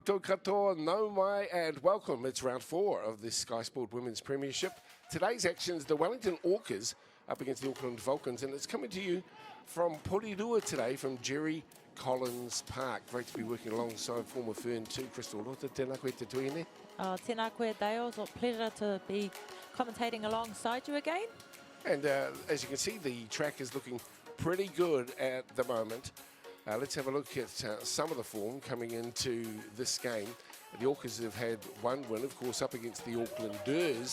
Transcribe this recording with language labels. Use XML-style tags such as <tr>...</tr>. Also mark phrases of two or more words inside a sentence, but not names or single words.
<mi>Tō katoa, nau mai,</mi> <en>and welcome. It's round 4 of this Sky Sport Women's Premiership. Today's action is the Wellington Orcas up against the Auckland Vulcans, and it's coming to you from Porirua today from Jerry Collins Park. Great to be working alongside former Fern too, Crystal.</en> <mi>Rota, tēnā koe te tuine. Tēnā koe, Dale.</mi> <en>It's a pleasure to be commentating alongside you again. And as you can see, the track is looking pretty good at the moment. Let's have a look at some of the form coming into this game. The Orcas have had one win, of course, up against the Aucklanders.</en>